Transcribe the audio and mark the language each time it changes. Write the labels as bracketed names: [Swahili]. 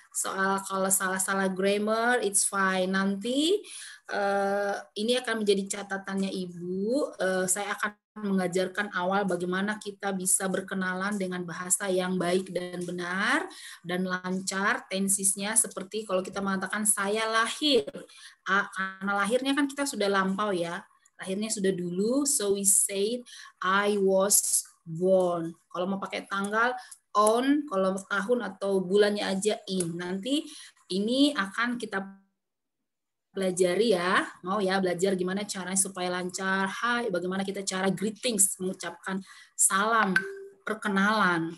[Indonesian] Soal kalau salah-salah grammar [English] it's fine. [Indonesian] Nanti ini akan menjadi catatannya Ibu. Saya akan mengajarkan awal bagaimana kita bisa berkenalan dengan bahasa yang baik dan benar dan lancar, tensisnya seperti kalau kita mengatakan saya lahir. Karena lahirnya kan kita sudah lampau ya. Lahirnya sudah dulu, [English] so we said I was born. [Indonesian] Kalau mau pakai tanggal on, kalau tahun atau bulannya aja in. Nanti ini akan kita pelajari ya. Mau ya belajar gimana caranya supaya lancar. Hai, bagaimana kita cara greetings, mengucapkan salam, perkenalan.